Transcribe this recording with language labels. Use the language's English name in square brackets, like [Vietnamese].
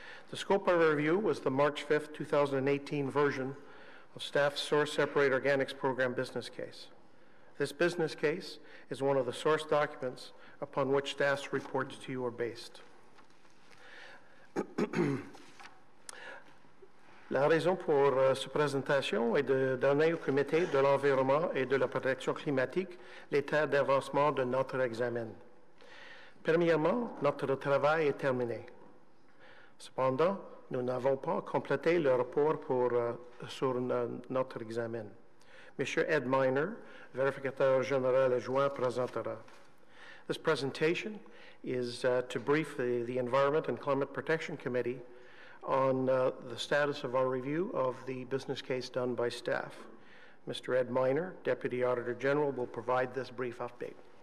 [English] The scope of our review was the March 5th, 2018 version of staff's source-separated organics program business case. This business case is one of the source documents upon which staff's reports to you are based. [French] La raison pour cette présentation est de donner au Comité de l'environnement et de la protection climatique l'état d'avancement de notre examen. Premièrement, notre travail est terminé. Cependant, nous n'avons pas complété le rapport sur notre examen. M. Ed Miner, vérificateur général adjoint, présentera. [English] This presentation is to brief the Environment and Climate Protection Committee on the status of our review of the business case done by staff. Mr. Ed Miner, Deputy Auditor General, will provide this brief update.